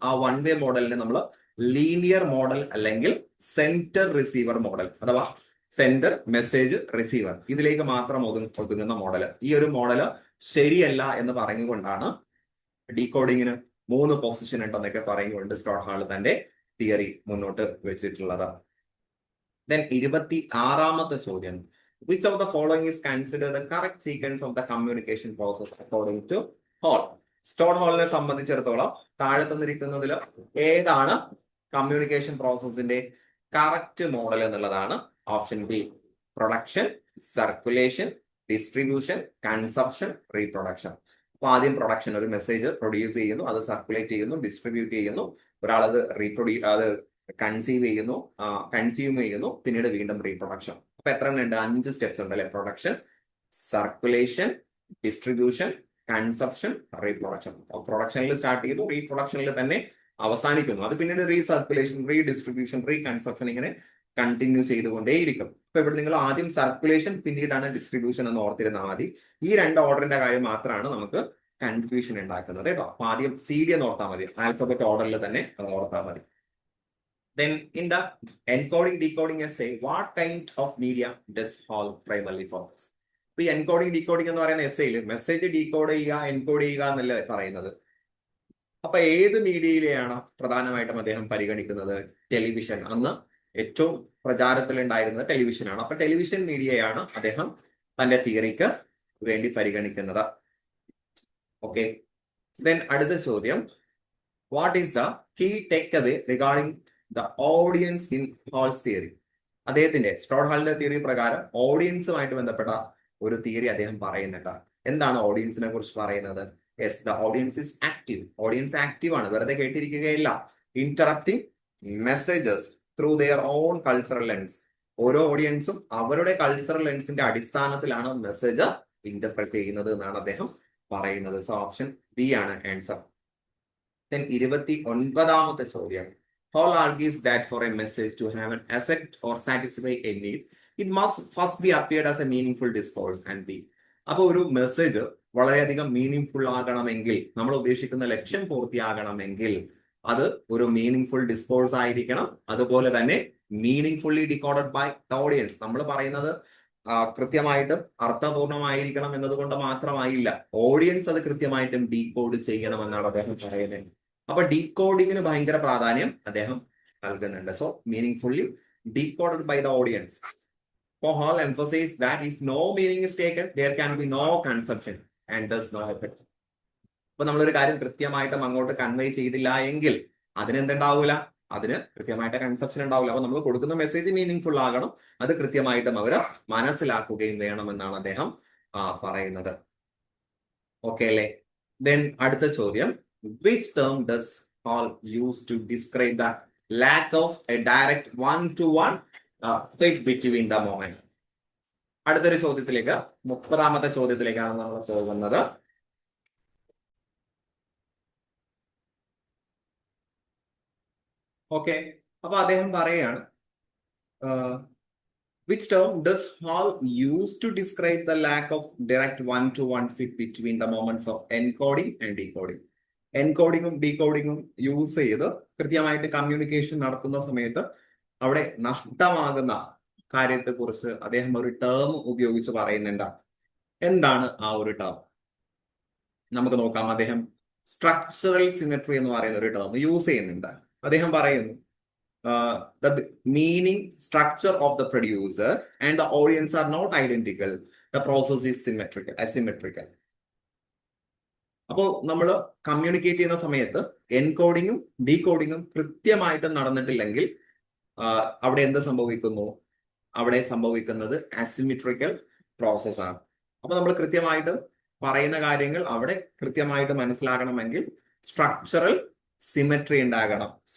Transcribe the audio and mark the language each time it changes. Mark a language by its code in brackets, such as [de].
[ml] ആ one way മോഡലിനെ നമ്മൾ ലീനിയർ മോഡൽ അല്ലെങ്കിൽ സെന്റർ റിസീവർ മോഡൽ അഥവാ സെന്റർ മെസ്സേജ് റിസീവർ ഇതിലേക്ക് മാത്രം ഒതുങ്ങുന്ന മോഡൽ. ഈ ഒരു മോഡല് ശരിയല്ല എന്ന് പറഞ്ഞുകൊണ്ടാണ് ഡീകോഡിങ്ങിന് 3 പൊസിഷൻ ഉണ്ടെന്നൊക്കെ പറഞ്ഞുകൊണ്ട് സ്റ്റോട്ട് ഹാൾ തന്റെ തിയറി മുന്നോട്ട് വെച്ചിട്ടുള്ളത്. Then 26ാമത്തെ ചോദ്യം. [en] Which of the following is considered the correct sequence of the communication process according to Hall? [ml] സ്റ്റോട്ട് ഹാളിനെ സംബന്ധിച്ചിടത്തോളം താഴെ തന്നിരിക്കുന്നതിൽ ഏതാണ് കമ്മ്യൂണിക്കേഷൻ പ്രോസസ്സിന്റെ കറക്റ്റ് മോഡൽ എന്നുള്ളതാണ്. Option B production, circulation, distribution, consumption, reproduction. അപ്പൊ ആദ്യം പ്രൊഡക്ഷൻ, ഒരു മെസ്സേജ് പ്രൊഡ്യൂസ് ചെയ്യുന്നു, അത് സർക്കുലേറ്റ് ചെയ്യുന്നു, ഡിസ്ട്രിബ്യൂട്ട് ചെയ്യുന്നു, ഒരാൾ അത് അത് കൺസീവ് ചെയ്യുന്നു, പിന്നീട് വീണ്ടും റീപ്രൊഡക്ഷൻ. അപ്പൊ എത്ര ഉണ്ട്? 5 സ്റ്റെപ്സ് ഉണ്ട് അല്ലെ? Production, circulation, distribution, consumption, reproduction. പ്രൊഡക്ഷനിൽ start ചെയ്തു, റീപ്രൊഡക്ഷനിൽ തന്നെ അവസാനിക്കുന്നു. അത് പിന്നീട് റീസർക്കുലേഷൻ, റീഡിസ്ട്രിബ്യൂഷൻ, റീകൺസപ്ഷൻ ഇങ്ങനെ കണ്ടിന്യൂ ചെയ്തുകൊണ്ടേയിരിക്കും. അപ്പൊ ഇവിടെ നിങ്ങൾ ആദ്യം സർക്കുലേഷൻ പിന്നീടാണ് ഡിസ്ട്രിബ്യൂഷൻ എന്ന് ഓർത്തിരുന്നാൽ മതി. ഈ 2 ഓർഡറിന്റെ കാര്യം മാത്രമാണ് നമുക്ക് കൺഫ്യൂഷൻ ഉണ്ടാക്കുന്നത് കേട്ടോ. അപ്പൊ ആദ്യം CD എന്ന് ഓർത്താൽ മതി, ആൽഫബറ്റ് ഓർഡറിൽ തന്നെ അത് ഓർത്താൽ മതി. [en] Then in the encoding decoding essay, what kind of media does Hall primarily focus? [ml] ഇപ്പൊ ഈ എൻകോഡിംഗ് ഡീകോഡിംഗ് എന്ന് പറയുന്ന എസ്സേയിൽ മെസ്സേജ് ഡീകോഡ് ചെയ്യുക, എൻകോഡ് ചെയ്യുക എന്നല്ലേ പറയുന്നത്. അപ്പൊ ഏത് മീഡിയയിലെയാണ് പ്രധാനമായിട്ടും അദ്ദേഹം പരിഗണിക്കുന്നത്? ടെലിവിഷൻ. അന്ന് ഏറ്റവും പ്രചാരത്തിലുണ്ടായിരുന്നത് ടെലിവിഷനാണ്. അപ്പൊ ടെലിവിഷൻ മീഡിയയാണ് അദ്ദേഹം തന്റെ തിയറിക്ക് വേണ്ടി പരിഗണിക്കുന്നത്. ഓക്കെ. [en] then [ml] അടുത്ത ചോദ്യം. [en] What is the key take away regarding the audience in Hall's theory? [ml] അദ്ദേഹത്തിന്റെ സ്റ്റോട്ട് ഹാളിന്റെ തിയറി പ്രകാരം ഓഡിയൻസുമായിട്ട് ബന്ധപ്പെട്ട ഒരു തിയറി അദ്ദേഹം പറയുന്നുണ്ട്. എന്താണ് ഓഡിയൻസിനെ കുറിച്ച് പറയുന്നത്? [en] Yes, the audience is active. [ml] Audience active ആണ്, വെറുതെ കേട്ടിരിക്കുകയില്ല. [en] Interrupting messages through their own cultural lens. [ml] ഓരോ ഓഡിയൻസും അവരുടെ കൾച്ചറൽ ലെൻസിന്റെ അടിസ്ഥാനത്തിലാണ് മെസ്സേജ് ഇന്റർപ്രറ്റ് ചെയ്യുന്നത് എന്നാണ് അദ്ദേഹം പറയുന്നത്. സോ ഓപ്ഷൻ ബി ആണ് ആൻസർ. Then 29ാമത്തെ ചോദ്യം. [en] Hall argues that for a message to have an effect or satisfy a need, it must first be appeared as a meaningful discourse and be. [ml] അപ്പൊ ഒരു message വളരെയധികം meaning full ആകണമെങ്കിൽ, നമ്മൾ ഉദ്ദേശിക്കുന്ന ലക്ഷ്യം പൂർത്തിയാകണമെങ്കിൽ അത് ഒരു മീനിങ് ഫുൾ ഡിസ്കോഴ്സ് ആയിരിക്കണം. അതുപോലെ തന്നെ [en] Meaning fully decoded by the audience. [ml] നമ്മൾ പറയുന്നത് കൃത്യമായിട്ടും അർത്ഥപൂർണമായിരിക്കണം എന്നതുകൊണ്ട് മാത്രമായില്ല, ഓഡിയൻസ് അത് കൃത്യമായിട്ടും ഡീകോഡ് ചെയ്യണമെന്നാണ് അദ്ദേഹം പറയുന്നത്. അപ്പൊ ഡീകോഡിങ്ങിന് ഭയങ്കര പ്രാധാന്യം അദ്ദേഹം നൽകുന്നുണ്ട്. [en] So meaning fully decoded by the audience. Hall emphasizes that if no meaning is taken, there can be no conception and thus no effect. [ml] അപ്പൊ നമ്മളൊരു കാര്യം കൃത്യമായിട്ടും അങ്ങോട്ട് കൺവേ ചെയ്തില്ല എങ്കിൽ അതിനെന്തുണ്ടാവൂല? അതിന് കൃത്യമായിട്ട് കൺസെപ്ഷൻ ഉണ്ടാവില്ല. അപ്പൊ നമ്മൾ കൊടുക്കുന്ന മെസ്സേജ് മീനിങ് ഫുൾ ആകണം, അത് കൃത്യമായിട്ടും അവര് മനസ്സിലാക്കുകയും വേണമെന്നാണ് അദ്ദേഹം പറയുന്നത്. ഓക്കെ അല്ലേ? ദെൻ അടുത്ത ചോദ്യം. [en] Which term does Hall use to describe the lack of a direct one-to-one fit between the moment? [ml] അടുത്തൊരു ചോദ്യത്തിലേക്ക്, 30ാമത്തെ ചോദ്യത്തിലേക്കാണ് നമ്മൾ പോകുന്നത്. ഓക്കെ. അപ്പൊ അദ്ദേഹം പറയാണ്, [en] which term does Hall use to describe the lack of direct one-to-one fit between the moments of encoding and decoding? [ml] എൻകോഡിങ്ങും ഡീകോഡിങ്ങും use ചെയ്ത് കൃത്യമായിട്ട് communication നടത്തുന്ന സമയത്ത് അവിടെ നഷ്ടമാകുന്ന കാര്യത്തെ കുറിച്ച് അദ്ദേഹം ഒരു ടേം ഉപയോഗിച്ച് പറയുന്നുണ്ട്. എന്താണ് ആ ഒരു ടേം? നമുക്ക് നോക്കാം. അദ്ദേഹം സ്ട്രക്ചറൽ സിമെട്രി എന്ന് പറയുന്ന ഒരു ടേം യൂസ് ചെയ്യുന്നുണ്ട്. അദ്ദേഹം പറയുന്നു, [en] the meaning structure of the producer and the audience are not identical. The process is asymmetrical. [ml] അപ്പോൾ നമ്മൾ കമ്മ്യൂണിക്കേറ്റ് ചെയ്യുന്ന സമയത്ത് എൻകോഡിങ്ങും ഡീകോഡിങ്ങും കൃത്യമായിട്ട് നടന്നിട്ടില്ലെങ്കിൽ അവിടെ എന്ത് സംഭവിക്കുന്നു? അവിടെ സംഭവിക്കുന്നത് അസിമെട്രിക്കൽ പ്രോസസ് ആണ്. അപ്പൊ നമ്മൾ കൃത്യമായിട്ട് പറയുന്ന കാര്യങ്ങൾ അവിടെ കൃത്യമായിട്ട് മനസ്സിലാകണമെങ്കിൽ സ്ട്രക്ചറൽ സിമെട്രി ഉണ്ടാകണം.